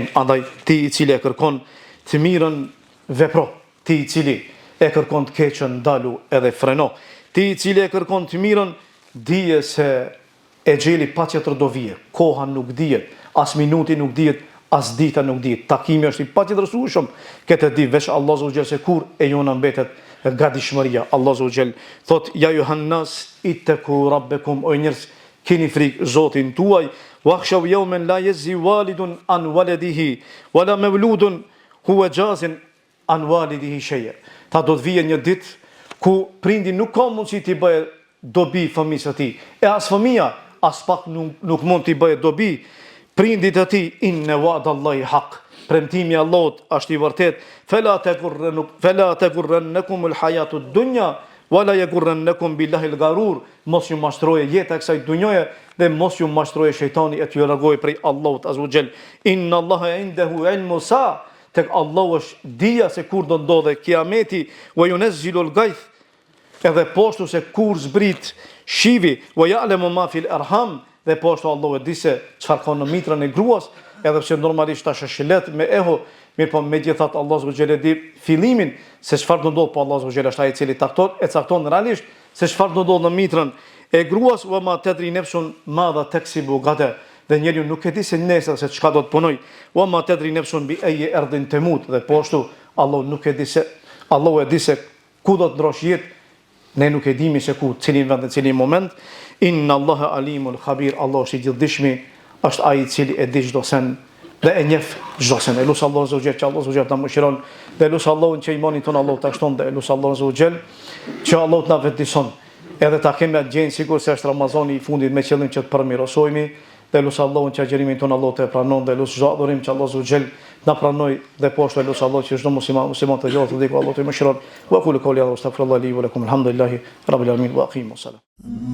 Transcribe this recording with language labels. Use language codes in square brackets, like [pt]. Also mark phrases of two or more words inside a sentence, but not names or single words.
[sq] Andaj ti i cili e kërkon të mirën vepro, ti i cili e kërkon të keqen ndalu edhe freno, ti i cili e kërkon të mirën dije se e gjeli patjetër do vije, koha nuk dihet, as minuti nuk dihet, as dita nuk dihet, takimi është i patjetërsueshëm, këtë di veç Allahu [ar] عز وجل [sq] se kur e jona mbetet gatishmëria. [ar] Allahu عز وجل thot: "يا أيها الناس اتقوا ربكم", [sq] o njerëz, keni frikë Zotin tuaj, [ar] واخشوا يوما لا يجزي والد عن ولده ولا مولود هو جاز عن والده شيئا. [sq] Ta do të vijë një ditë ku prindi nuk ka mundësi t'i bëjë dobi fëmijës së tij, e as fëmia as pak nuk mund t'i bëjë dobi prindit të tij. [ar] إن وعد الله حق, [sq] premtimi i Allahut është i vërtet. [ar] فلا تغرنكم الحياة الدنيا ولا يغرنكم بالله الغرور, [sq] mos ju mashtroje jeta e kësaj dunjoje dhe mos ju mashtroje shejtani e t'ju largojë prej Allahut [ar] عز وجل. إن الله عنده علم الساعة, [sq] tek Allahu është dija se kur do ndodhe kiameti, [ar] وينزل الغيث, [sq] edhe poshtu se kur zbrit shivi, [ar] ويعلم ما في الأرحام, [sq] dhe poshtu Allahu e di se çfarë ka në mitrën e gruas, edhe pse normalisht tash është let me eho, mirë po megjithatë Allahu [ar] سبحانه وتعالى [sq] di fillimin se çfarë do ndodh, po Allahu [ar] سبحانه وتعالى [sq] është ai i cili cakton realisht se çfarë do ndodh në mitrën e gruas. [ar] وما تدري نفس ماذا تكسب غدا, [sq] dhe njeriu nuk e di se nesër se çka do të punoj. [ar] وما تدري نفس بأي أرض تموت, [sq] dhe poshtu Allahu nuk e di se, Allahu e di se ku do të ndrosh jetë, ne nuk e dimi se ku, cilin vend në cilin moment. [ar] إن الله عليم خبير, [sq] Allah është i gjithdijshmi, është ai i cili e di çdo sen dhe e njeh çdo sen. Elusi Allahu [ar] عز وجل [sq] që Allahu [ar] عز وجل [sq] ta mëshiron, dhe elusi Allahun që imanin ton Allahu ta shton, dhe elusi Allahu [ar] عز وجل [sq] që Allahu të na vetëdijson edhe ta kemi atë gjendje sikur se është Ramazani i fundit me qëllim që të përmirësohemi, dhe elusi Allahun që agjerimin ton Allahu të pranon, dhe elusi çdo adhurim që Allahu [ar] عز وجل [sq] na pranoj, dhe poshtë elusi Allahu që çdo musliman të gjatë dhe Allahu të mëshiron. [ar] وقولوا قولي هذا أستغفر الله لي ولكم، الحمد لله رب العالمين وأقيموا السلام.